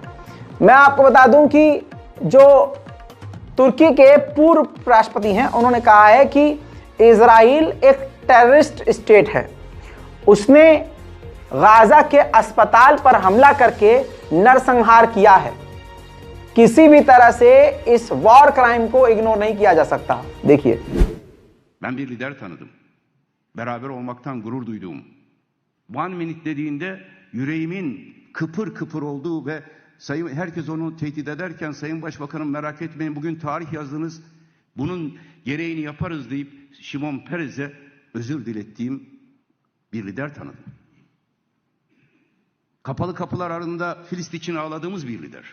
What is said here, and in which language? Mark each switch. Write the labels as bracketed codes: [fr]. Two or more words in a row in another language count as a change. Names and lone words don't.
[hi] मैं आपको बता दूं कि जो तुर्की के पूर्व राष्ट्रपति हैं, उन्होंने कहा है कि इजराइल एक टेररिस्ट स्टेट है। उसने गाजा के अस्पताल पर हमला करके नरसंहार किया है। किसी भी तरह से इस वॉर क्राइम को इग्नोर नहीं किया जा सकता। देखिए, [tr] ben bir lider tanıdım. Beraber olmaktan gurur duyduğum. [en] One minute [tr] dediğinde yüreğimin kıpır kıpır olduğu ve sayın herkes onu tehdit ederken Sayın Başbakanım merak etmeyin bugün tarih yazdınız. Bunun gereğini yaparız deyip Şimon Peres'e özür dilettiğim bir lider tanıdım. Kapalı kapılar ardında Filistin için ağladığımız bir lider.